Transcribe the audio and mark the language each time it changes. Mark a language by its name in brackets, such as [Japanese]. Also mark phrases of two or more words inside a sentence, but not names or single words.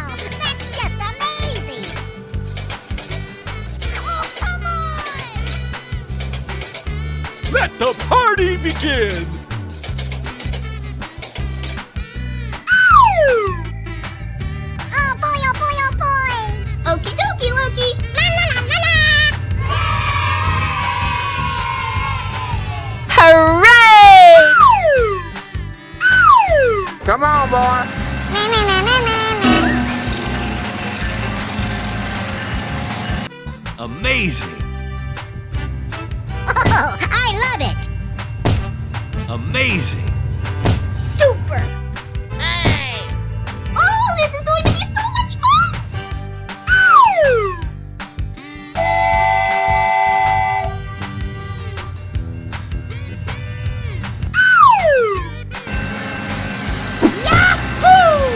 [English] That's just amazing! Oh, come on! Let the party begin. Oh, boy, oh, boy, oh, boy! Okie dokie, Loki! La la la la la! Hooray! Come on, boy. Na na na na na na. Amazing. Oh, I love it! Amazing. Super! Hey! Oh, this is going to be so much fun! Yahoo!